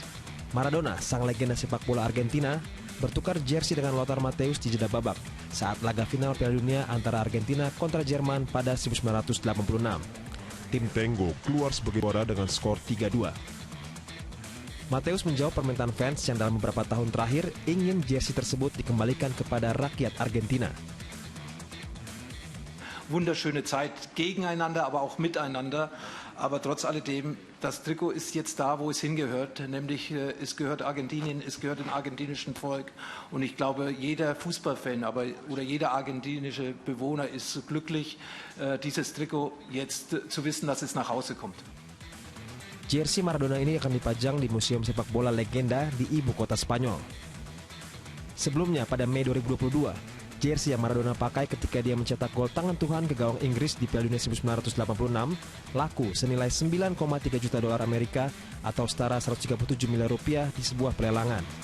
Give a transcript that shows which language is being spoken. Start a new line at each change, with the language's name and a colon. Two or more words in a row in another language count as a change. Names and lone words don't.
Indonesian: Maradona, sang legenda sepak bola Argentina, bertukar jersey dengan Lothar Matthäus di jeda babak saat laga final Piala Dunia antara Argentina kontra Jerman pada 1986. Tim Tango keluar sebagai juara dengan skor 3-2. Matthäus menjawab permintaan fans yang dalam beberapa tahun terakhir ingin jersey tersebut dikembalikan kepada rakyat Argentina.
German: Wunderschöne Zeit gegeneinander, aber auch miteinander. Aber trotz alledem, das Trikot ist jetzt da, wo es hingehört. Nämlich, es gehört Argentinien, es gehört dem argentinischen Volk. Und ich glaube, jeder Fußballfan oder jeder argentinische Bewohner ist glücklich, dieses Trikot jetzt zu wissen, dass es nach Hause kommt.
Indonesian: Jersey Maradona ini akan dipajang di Museum Sepak Bola Legenda di ibu kota Spanyol. Sebelumnya pada Mei 2022, jersey yang Maradona pakai ketika dia mencetak gol tangan Tuhan ke gawang Inggris di Piala Dunia 1986 laku senilai 9,3 juta dolar Amerika atau setara 137 miliar rupiah di sebuah pelelangan.